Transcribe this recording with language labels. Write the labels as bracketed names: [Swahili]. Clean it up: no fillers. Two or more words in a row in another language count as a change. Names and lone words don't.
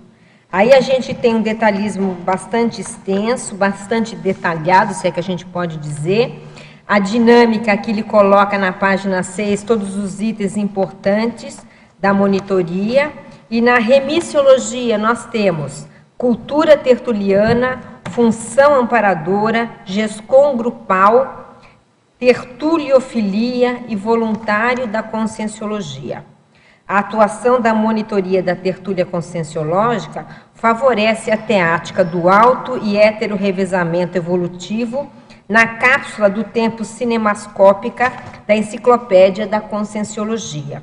[Portuguese] Aí a gente tem um detalhismo bastante extenso, bastante detalhado, se é que a gente pode dizer. A dinâmica que ele coloca na página 6, todos os itens importantes da monitoria. E na remissiologia nós temos cultura tertuliana, função amparadora, GESCOM grupal, tertuliofilia e voluntário da conscienciologia. A atuação da monitoria da tertúlia conscienciológica favorece a teática do auto e hétero revezamento evolutivo na cápsula do tempo cinemascópica da Enciclopédia da Conscienciologia.